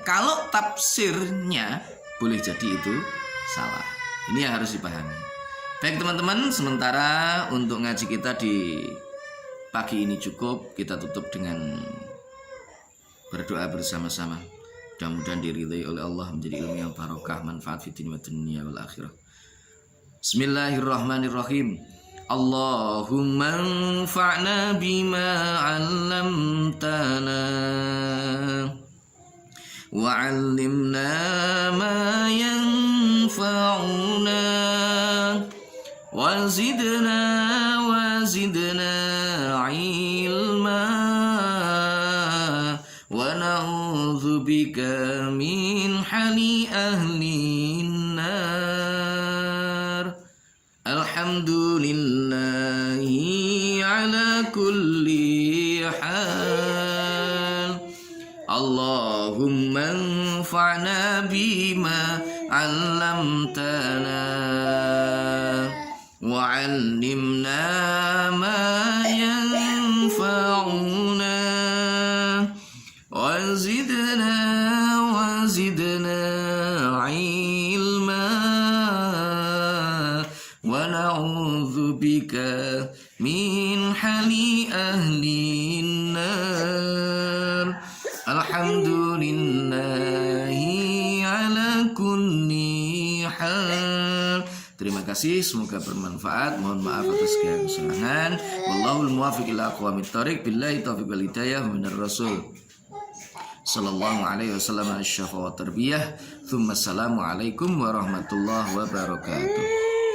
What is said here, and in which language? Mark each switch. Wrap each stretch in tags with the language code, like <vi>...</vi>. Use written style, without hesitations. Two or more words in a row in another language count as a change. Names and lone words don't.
<id>Kalau tafsirnya boleh jadi itu salah. Ini yang harus dipahami. Baik teman-teman, sementara untuk ngaji kita di pagi ini cukup. Kita tutup dengan berdoa bersama-sama. Mudah-mudahan diridhai oleh Allah, menjadi ilmu yang barokah, manfaat</id> <ar>في الدنيا والآخرة. Bismillahirrahmanirrahim. اللهم انفعنا بما علمتنا وعلمنا ما ينفعنا وزدنا علما ونعوذ بك من حال أهل النار. الحمد لله على كل حال. اللهم انفعنا بما علمتنا وعلمنا ما ينفعنا وزدنا علما ونعوذ بك من حال أهل النار. الحمد لله على كل حال.</ar> <id>Terima kasih, semoga bermanfaat. Mohon maaf atas segala kesalahan.</id> <ar>والله الموفق إلى أقوم الطريق. بالله التوفيق والهداية من الرسول صلى الله عليه وسلم. الشفاء والتربية. ثم السلام عليكم ورحمة الله وبركاته.</ar>